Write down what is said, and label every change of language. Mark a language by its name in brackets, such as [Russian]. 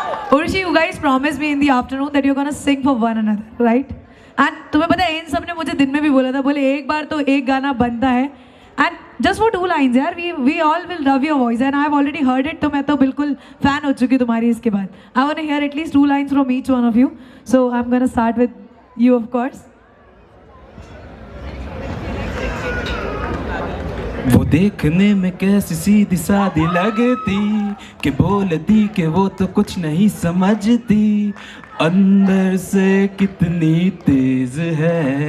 [English] Urshi, you guys promised me in the afternoon that you're gonna sing for one another, right? [Hindi] And तुम्हें पता है इन सब ने मुझे दिन में भी बोला था, बोले एक बार तो एक गाना बनता है. [English] And just for 2 lines यार, we all will love your voice and I've already heard it. [Hindi] तो मैं तो बिल्कुल फैन हो चुकी तुम्हारी इसके बाद. [English] I want to hear at least 2 lines from each one of you. So I'm gonna start with you of course. [Hindi] वो देखने में कैसी सीधी सादी लगती, कि बोलती कि वो तो कुछ नहीं समझती, अंदर से कितनी तेज है.